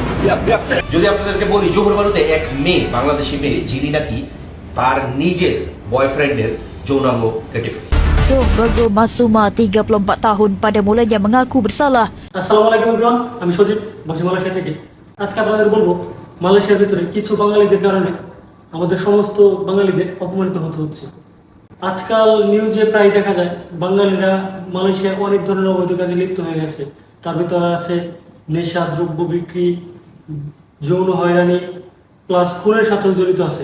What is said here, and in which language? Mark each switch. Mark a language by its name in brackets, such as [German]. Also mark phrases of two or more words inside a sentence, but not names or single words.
[Bangla] যদি আপনাদেরকে বলি জোহর বারুতে এক মেয়ে, বাংলাদেশি মেয়ে, যিনি নাকি তার নিজের বয়ফ্রেন্ডের যৌনাঙ্গ কেটে ফেলে। [Malay] Rogo Masuma 34 tahun pada mulanya mengaku bersalah. [Arabic] السلام عليكم [Bangla] এভরিওয়ান, আমি সজীব বলছি মালয়েশিয়া থেকে। আজকে আপনাদের বলবো মালয়েশিয়ার ভিতরে কিছু বাঙালিদের কারণে আমাদের সমস্ত বাঙালিদের অপমানিত হতে হচ্ছে। আজকাল নিউজে প্রায় দেখা যায় বাঙালিরা মালয়েশিয়ায় অনেক ধরনের অবৈধ কাজে লিপ্ত হয়ে গেছে। তার ভিতরে আছে নেশা দ্রব্য বিক্রি, যৌন হয়রানি প্লাস খুনের সাথেও জড়িত আছে।